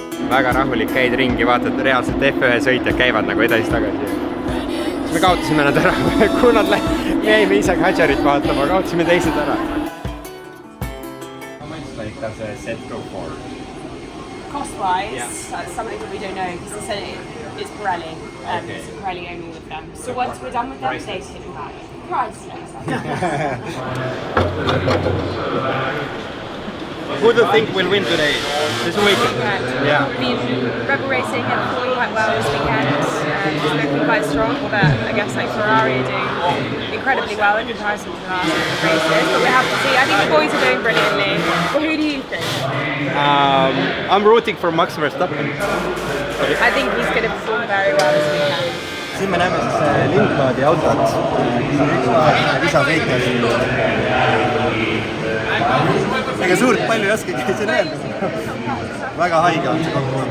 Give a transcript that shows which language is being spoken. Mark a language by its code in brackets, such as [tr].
[et] Väga rahulik käid ringi, vaatad reaalselt F1 sõitjad käivad nagu edasi-tagasi. Siis me kaotasime nad ära, kui nad me jäime ise Hadžarit vaatama, kaotasime teised ära. [en] How much like does a set go for? Cost-wise, that's something that we don't know because they said it's Pirelli. It's Pirelli only with them. So once we're done with them, they hit them back. Priceless. Who do you think will win today? This weekend? Yeah. I mean, Rebel Racing have performed quite well this weekend. It's looking quite strong, but I guess like Ferrari are doing incredibly well in comparison to the last races. But we have to see. I think the boys are doing brilliantly. Well, who do you think? I'm rooting for Max Verstappen. I think he's going to perform very well this weekend. [et] Siin me näeme siis Lindbladi autot, mis on üks lisasõitja siin. Ega suurt palju ei oskagi siin öelda. Väga haige on see kokku.